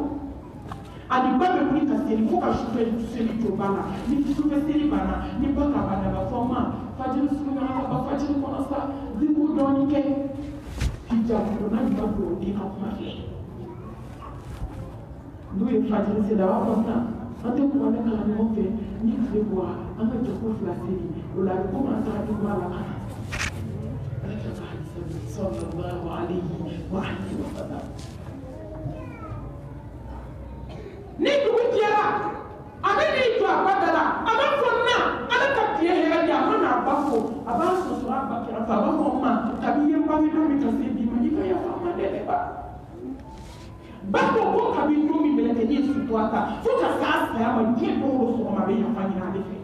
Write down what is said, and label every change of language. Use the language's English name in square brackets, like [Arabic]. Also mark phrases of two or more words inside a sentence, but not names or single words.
[Bambara] Ani ba bɛ wuli ka seli fo ka sufɛ seli jɔ ba la, ni sufɛ seli banna ni ba ka ban a b'a fɔ ma fajiri surunya ka ban fajiri kɔnɔ sa zikru dɔɔni kɛ hijabudonna ni ba duwawuden ka kuma filɛ. N'u ye fajiri seli a b'a fɔ sisan an tɛ kuranɛ kalan ɲɔgɔn fɛ ni tile bɔra an ka jɛ ko 2 seli o la a bɛ komi an taara duguba la ka na. [Arabic] صلى الله عليه وسلم. [Bambara] Ni dugu jɛra a bɛ n'i jɔ a ba da la a b'a fɔ na Ala ka tile hɛrɛ di a ma n'a ba fo a b'a sɔsɔ a ba kɛrɛfɛ a b'a fɔ ma kabi ye bange don min ka se bi ma i ka yafa n ma dɛ ne ba. Ba ko ko kabi don min mɛlɛkɛni ye sutura ta fo ka s'a saya ma diɲɛ don o sɔgɔma a bɛ yafa ɲini ale fɛ.